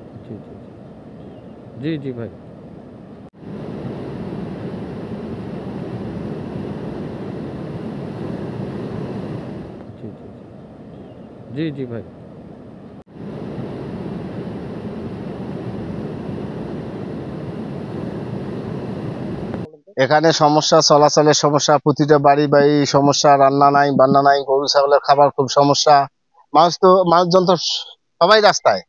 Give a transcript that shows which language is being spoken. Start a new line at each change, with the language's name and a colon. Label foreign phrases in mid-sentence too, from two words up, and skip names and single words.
Hindi: जी जी जी जी भाई जी जी जी जी भाई
Bangla: এখানে সমস্যা, চলাচলের সমস্যা, প্রতিটা বাড়ি বাড়ি সমস্যা, রান্না নাই বান্না নাই, গরু ছাগলের খাবার খুব সমস্যা। মানুষজন তো সবাই রাস্তায়।